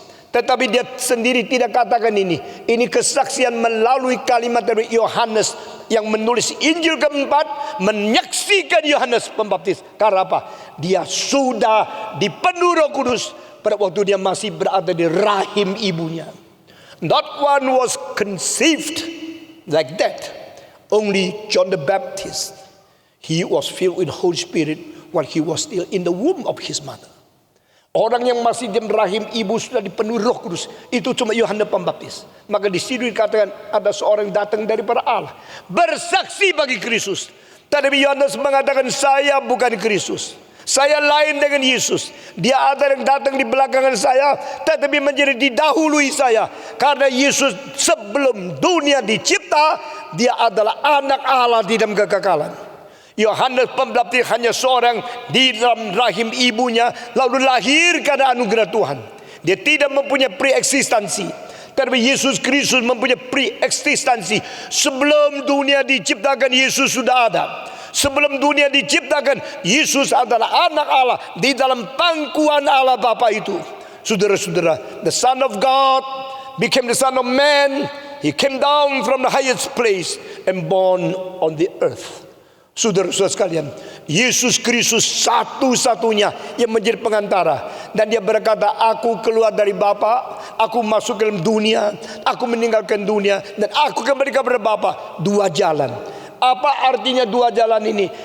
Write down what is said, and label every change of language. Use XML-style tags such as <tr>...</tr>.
<id>Tetapi dia sendiri tidak katakan ini. Ini kesaksian melalui kalimat dari Yohanes yang menulis Injil keempat, menyaksikan Yohanes Pembaptis. Karena apa? Dia sudah dipenuhi Roh Kudus pada waktu dia masih berada di rahim ibunya.</id> <en>Not one was conceived like that. Only John the Baptist. He was filled with Holy Spirit while he was still in the womb of his mother.</en> <id>Orang yang masih di rahim ibu sudah dipenuhi Roh Kudus, itu cuma Yohanes Pembaptis. Maka di situ dikatakan ada seorang yang datang daripada Allah, bersaksi bagi Kristus. Tetapi Yohanes mengatakan, saya bukan Kristus, saya lain dengan Yesus. Dia ada yang datang di belakangan saya, tetapi menjadi didahului saya. Karena Yesus sebelum dunia dicipta, dia adalah anak Allah di dalam kekekalan. Yohanes Pembaptis hanya seorang di dalam rahim ibunya, lalu lahir karena anugerah Tuhan. Dia tidak mempunyai preeksistensi. Tetapi Yesus Kristus mempunyai preeksistensi. Sebelum dunia diciptakan, Yesus sudah ada. Sebelum dunia diciptakan, Yesus adalah anak Allah di dalam pangkuan Allah Bapa itu.</id> <en>Saudara-saudara, the Son of God became the Son of Man. He came down from the highest place and born on the earth.</en> <id>Saudara-saudara sekalian, Yesus Kristus satu-satunya yang menjadi pengantara. Dan dia berkata, aku keluar dari Bapa, aku masuk ke dalam dunia, aku meninggalkan dunia, dan aku kembali kepada Bapa. Dua jalan. Apa artinya dua jalan ini?</id>